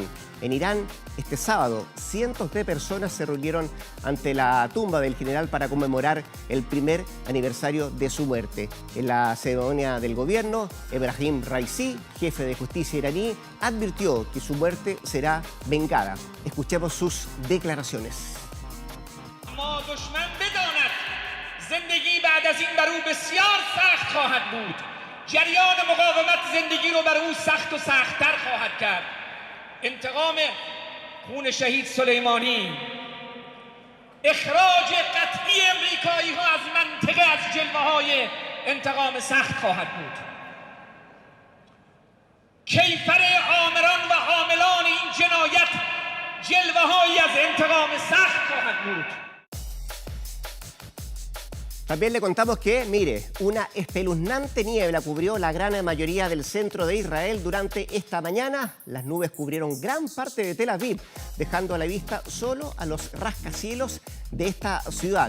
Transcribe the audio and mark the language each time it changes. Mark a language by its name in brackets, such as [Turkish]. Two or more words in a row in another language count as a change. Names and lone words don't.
[Spanish] En Irán, este sábado, cientos de personas se reunieron ante la tumba del general para conmemorar el primer aniversario de su muerte. En la ceremonia del gobierno, Ebrahim Raisi, jefe de justicia iraní, advirtió que su muerte será vengada. Escuchemos sus declaraciones. [Persian] زندگی بعد از این بر او بسیار سخت خواهد بود. جریان مقاومت زندگی رو بر او سخت و سخت‌تر خواهد کرد. انتقام خون شهید سلیمانی، اخراج قطعی امریکایی ها از منطقه از جلوه های انتقام سخت خواهد بود. کیفر آمران و حاملان این جنایت جلوه هایی از انتقام سخت خواهد بود. [Spanish] También le contamos que, mire, una espeluznante niebla cubrió la gran mayoría del centro de Israel durante esta mañana. Las nubes cubrieron gran parte de Tel Aviv, dejando a la vista solo a los rascacielos de esta ciudad.